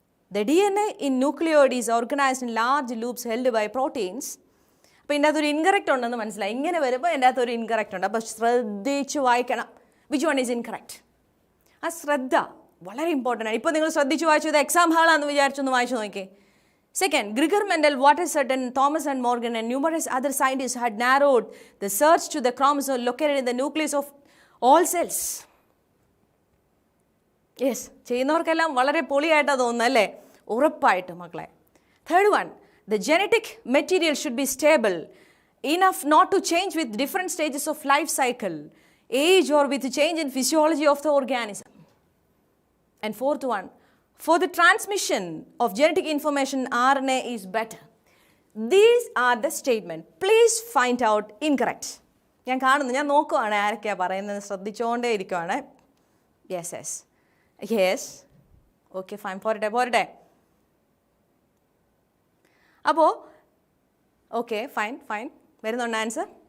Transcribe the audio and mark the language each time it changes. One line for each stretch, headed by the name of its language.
English: The DNA in nucleoid is organized in large loops held by proteins.
Malayalam: അപ്പോൾ ഇതിൻ്റെ അകത്തൊരു incorrect ഉണ്ടെന്ന് മനസ്സിലായി. ഇങ്ങനെ വരുമ്പോൾ എൻ്റെ അകത്തൊരു ഇൻകറക്റ്റ് ഉണ്ട്. അപ്പോൾ ശ്രദ്ധിച്ച് വായിക്കണം.
English: Which one is incorrect?
Malayalam: ആ ശ്രദ്ധ വളരെ ഇമ്പോർട്ടൻ്റ് ആണ്. ഇപ്പോൾ നിങ്ങൾ ശ്രദ്ധിച്ച് വായിച്ചു, ഇത് എക്സാം ഹാളാണെന്ന് വിചാരിച്ചൊന്ന് വായിച്ചു നോക്കിയേ.
English: Second, Gregor Mendel, Walter Sutton, Thomas and Morgan and numerous other scientists had narrowed the search to the chromosome located in the nucleus of all cells.
Malayalam: Yes, ചെയ്യുന്നവർക്കെല്ലാം വളരെ പൊളിയായിട്ടാണ് തോന്നുന്നത് അല്ലേ? ഉറപ്പായിട്ട് മക്കളെ.
English: Third one, the genetic material should be stable enough not to change with different stages of life cycle, age or with change in physiology of the organism. And fourth one, for the transmission of genetic information, RNA is better. These are the statement. Please find out incorrect.
Malayalam: ഞാൻ കാണുന്നു, ഞാൻ നോക്കുവാണ് ആരൊക്കെയാണ് പറയുന്നത്, ശ്രദ്ധിച്ചുകൊണ്ടേ ഇരിക്കുവാണ്.
English: Yes yes yes okay fine, പോരട്ടെ.
Malayalam: അപ്പോൾ okay fine വരുന്നുണ്ട് ആൻസർ.